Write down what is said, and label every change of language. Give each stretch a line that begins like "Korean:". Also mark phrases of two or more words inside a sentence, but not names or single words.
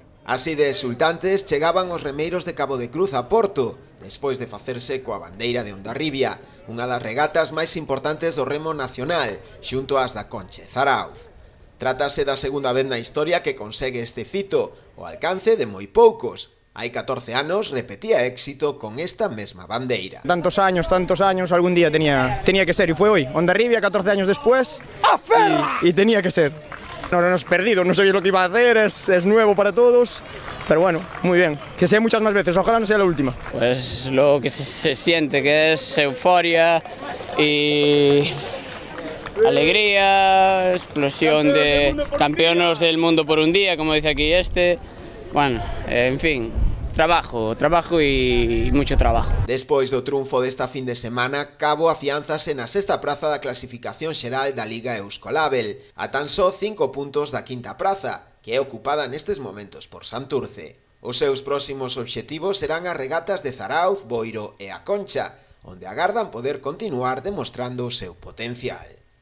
Galician: Así de exultantes chegaban os remeiros de Cabo de Cruz a Porto, despois de facerse coa bandeira de Hondarribia, unha das regatas máis importantes do remo nacional, xunto ás da Conche Zarauz. Trátase da segunda vez na historia que consegue este fito, o alcance de moi poucos. Hai 14 anos repetía éxito con esta mesma bandeira.
Spanish: Tantos años, algún día tenía que ser, y fue hoy. Hondarribia, 14 años después, y tenía que ser. No hemos perdido, no sabía lo que iba a hacer, es nuevo para todos, pero bueno, muy bien. Que sea muchas más veces, ojalá no sea la última. Pues lo que se siente, que es euforia y alegría, explosión de campeones del mundo por un día, como dice aquí este. Bueno, en fin, trabajo y mucho trabajo.
Galician: Despois do triunfo desta fin de semana, Cabo afiánzase na sexta praza da clasificación xeral da Liga Euskolabel, a tan só 5 puntos da quinta praza, que é ocupada nestes momentos por Santurce. Os seus próximos obxectivos serán as regatas de Zarauz, Boiro e A Concha, onde agardan poder continuar demostrando o seu potencial.